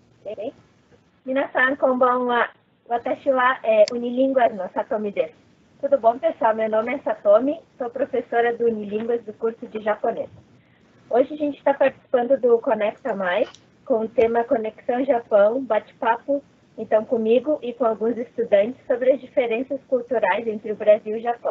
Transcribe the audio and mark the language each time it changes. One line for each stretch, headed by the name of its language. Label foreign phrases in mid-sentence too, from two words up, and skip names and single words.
Japanese: Minasan, konbanwa. Watashi wa Unilinguas no Satomi desu.
Portuguese: Tudo bom, pessoal? Meu nome é Satomi, sou professora do Unilinguas do curso de japonês. Hoje a gente está participando do Conecta Mais, com o tema Conexão Japão, bate-papo, então comigo e com alguns estudantes sobre as diferenças culturais entre o Brasil e o Japão.